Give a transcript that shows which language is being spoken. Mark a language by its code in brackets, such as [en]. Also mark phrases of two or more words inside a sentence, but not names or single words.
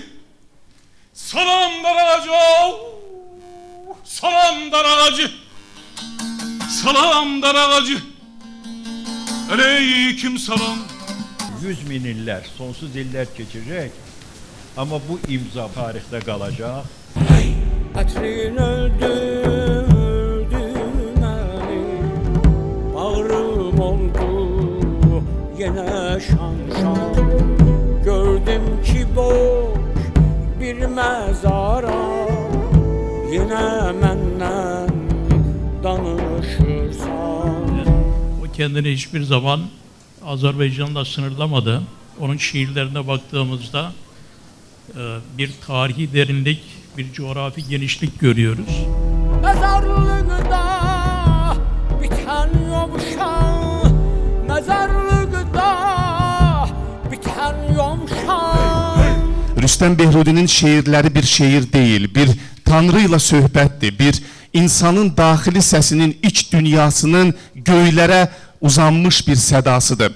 [az] Salam dar ağacı, salam dar ağacı. Salam dar ağacı, aleyküm salam. [tr] 100 bin iller, sonsuz iller geçecek ama bu imza tarihte kalacak. [az] Ətrin öldürdü məni, bağrım oldu yenə şan-şan. Gördüm ki boş bir məzara, yenə məndən danışırsan. [tr] O kendini hiçbir zaman Azerbaycan'la sınırlamadı. Onun şiirlerine baktığımızda bir tarihi derinlik, bir coğrafi genişlik görüyoruz. [az] Mezarlıqda bitən yomşan, mezarlıqda bitən yomşan. Rüstəm Behrudinin şeirləri bir şeir değil, bir Tanrı ilə söhbətdir, bir insanın daxili səsinin, iç dünyasının göylərə uzanmış bir sədasıdır.